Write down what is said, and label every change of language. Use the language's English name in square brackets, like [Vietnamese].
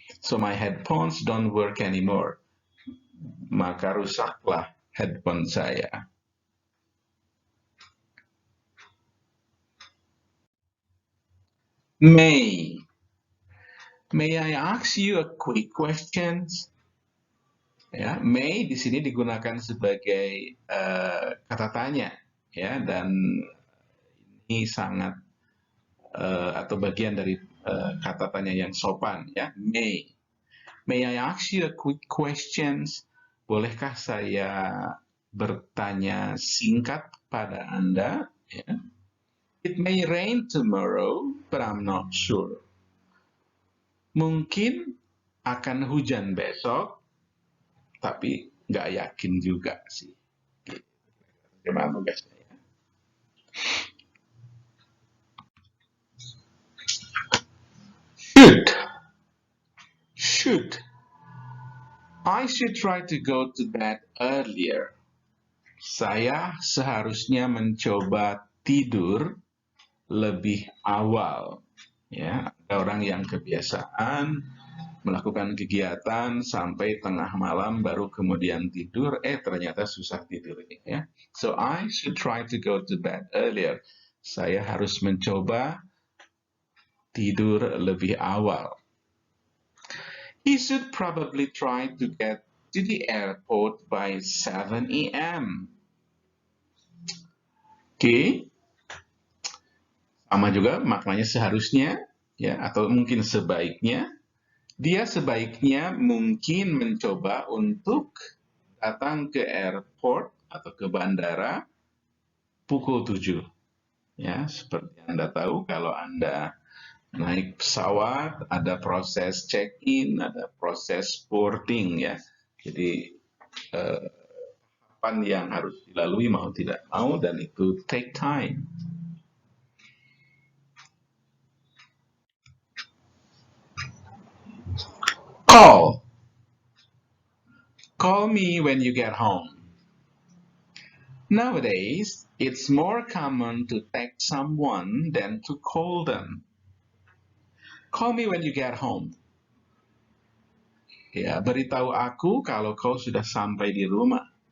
[English] So my headphones don't work anymore. Maka rusaklah headphone saya. May. May I ask you a quick question? [Indonesian] Ya, may di sini digunakan sebagai kata tanya, ya, dan ini sangat atau bagian dari kata tanya yang sopan, ya. May. [English] May I ask you a quick questions? [Indonesian] Bolehkah saya bertanya singkat pada Anda? Yeah. [English] It may rain tomorrow, but I'm not sure. [Indonesian] Mungkin akan hujan besok, tapi nggak yakin juga sih. Gimana tugasnya ya? [English] Should. I should try to go to bed earlier. [Indonesian] Saya seharusnya mencoba tidur lebih awal. Ya, ada orang yang kebiasaan melakukan kegiatan sampai tengah malam baru kemudian tidur, ternyata susah tidurnya ya. [English] So I should try to go to bed earlier. [Indonesian] Saya harus mencoba tidur lebih awal. [English] He should probably try to get to the airport by 7 a.m. Oke. [Indonesian] Sama juga maknanya seharusnya ya atau mungkin sebaiknya. Dia sebaiknya mungkin mencoba untuk datang ke airport atau ke bandara pukul 7. Ya, seperti Anda tahu kalau Anda naik pesawat, ada proses check-in, ada proses boarding ya. Jadi tahapan yang harus dilalui mau tidak mau dan itu [English] take time. Call. Call me when you get home. Nowadays, it's more common to text someone than to call them. Call me when you get home. [Indonesian] Ya, beritahu aku kalau kau sudah sampai di rumah.